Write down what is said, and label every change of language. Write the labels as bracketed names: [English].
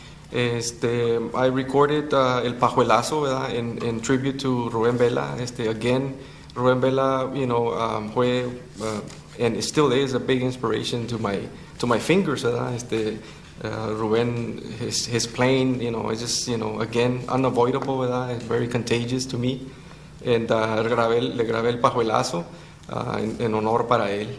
[English] I recorded El Pajuelazo, ¿verdad? In tribute to Rubén Vela. Again, Rubén Vela, fue and it still is a big inspiration to my fingers, ¿verdad? Rubén, his playing, it's just, again, unavoidable, ¿verdad? It's very contagious to me. [Spanish] And le grabé El Pajuelazo en honor para él.